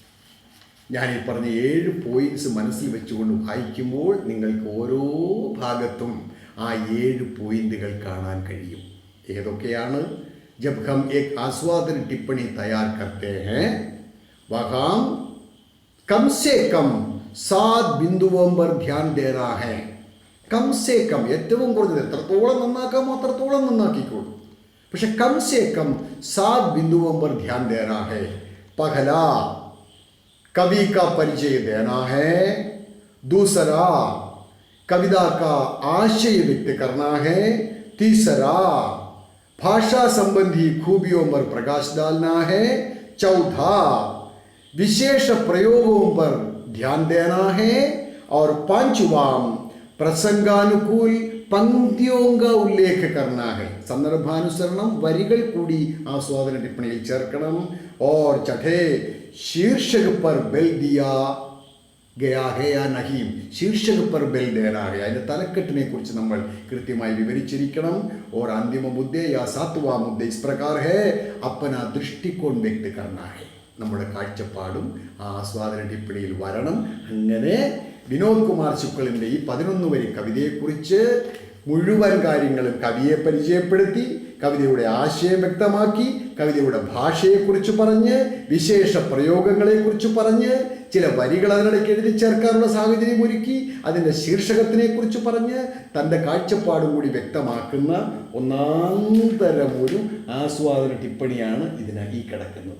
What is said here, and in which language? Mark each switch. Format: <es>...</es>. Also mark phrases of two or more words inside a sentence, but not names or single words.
<ml>ഞാൻ ഈ പറഞ്ഞ 7 പോയിന്റ്സ് മനസ്സിൽ വെച്ചുകൊണ്ട് വായിക്കുമ്പോൾ നിങ്ങൾക്ക് ഓരോ ഭാഗത്തും ആ 7 പോയിന്റുകൾ കാണാൻ കഴിയും.</ml> <hi>ഏതൊക്കെയാണ്? जब हम एक</hi> <ml>ആസ്വാദന ടിപ്പണി</ml> <hi>तैयार करते हैं वहाँ कम से कम 7 बिंदुओं पर ध्यान देना है. कम से कम,</hi> <ml>ഏറ്റവും കുറഞ്ഞത് എത്രത്തോളം നന്നാക്കാമോ അത്രത്തോളം നന്നാക്കിക്കോളൂ.</ml> <hi>പക്ഷെ कम से कम 7 बिंदुओं पर ध्यान देना है. पहला कवि का परिचय देना है. दूसरा कविता का आशय व्यक्त करना है. तीसरा भाषा संबंधी खूबियों पर प्रकाश डालना है. चौथा विशेष प्रयोगों पर ध्यान देना है. और पांचवा प्रसंगानुकूल पंक्तियों का उल्लेख करना है.</hi> <ml>संदर्भानुसരണം വരികൾ കൂടി ആസ്വാദന ടിപ്പണിയിൽ ചേർക്കണം.</ml> <hi>और छठे शीर्षक पर बेल दिया गया है या नहीं. शीर्षक पर बेल देना है.</hi> <ml>അതിന്റെ തലക്കെട്ടിനെ കുറിച്ച് നമ്മൾ കൃത്യമായി വിവരിച്ചിരിക്കണം.</ml> <hi>और अंतिम मुद्दे या 7वां मुद्दे इस प्रकार है अपना दृष्टिकोण व्यक्त करना है.</hi> <ml>നമ്മുടെ കാഴ്ചപ്പാടും ആസ്വാദന ടിപ്പണിയിൽ വരണം. അങ്ങനെ വിനോദ് കുമാർ ശുക്ലിൻ്റെ ഈ 11 വരി കവിതയെക്കുറിച്ച് മുഴുവൻ കാര്യങ്ങളും കവിയെ പരിചയപ്പെടുത്തി, കവിതയുടെ ആശയം വ്യക്തമാക്കി, കവിതയുടെ ഭാഷയെക്കുറിച്ച് പറഞ്ഞ്, വിശേഷ പ്രയോഗങ്ങളെക്കുറിച്ച് പറഞ്ഞ്, ചില വരികൾ അതിനിടയ്ക്ക് എഴുതി ചേർക്കാനുള്ള സാഹചര്യം ഒരുക്കി, അതിൻ്റെ ശീർഷകത്തിനെക്കുറിച്ച് പറഞ്ഞ് തൻ്റെ കാഴ്ചപ്പാടും കൂടി വ്യക്തമാക്കുന്ന ഒന്നാന്തരം ഒരു ആസ്വാദന ടിപ്പണിയാണ് ഈ കിടക്കുന്നത്.</ml>